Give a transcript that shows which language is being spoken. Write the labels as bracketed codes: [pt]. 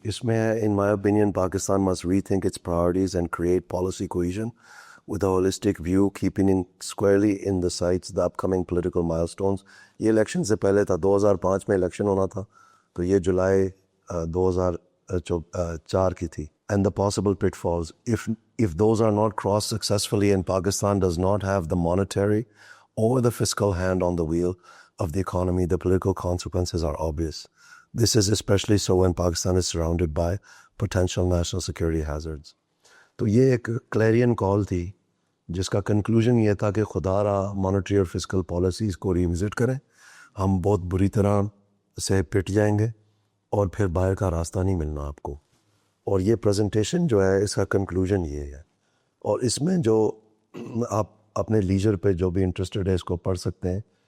[ur] اس میں ہے [en] In my opinion Pakistan must rethink its priorities and create policy cohesion with a holistic view, keeping in squarely in the sights the upcoming political milestones. [ur] یہ election سے پہلے تھا، 2005 میں election ہونا تھا، تو یہ جولائی 2004 کی تھی. [en] And the possible pitfalls, if those are not crossed successfully and Pakistan does not have the monetary or the fiscal hand on the wheel of the economy, the political consequences are obvious. This is especially so when Pakistan is surrounded by potential national security hazards. [ur] تو یہ ایک کلیرین کال تھی جس کا conclusion یہ تھا کہ خدا را مانیٹری اور فسکل پالیسیز کو ریوزٹ کریں، ہم بہت بری طرح سے پٹ جائیں گے اور پھر باہر کا راستہ نہیں ملنا آپ کو. اور یہ پریزنٹیشن جو ہے اس کا کنکلوژن یہ ہے، اور اس میں جو آپ اپنے لیجر پہ جو بھی انٹرسٹڈ ہے اس کو پڑھ سکتے ہیں.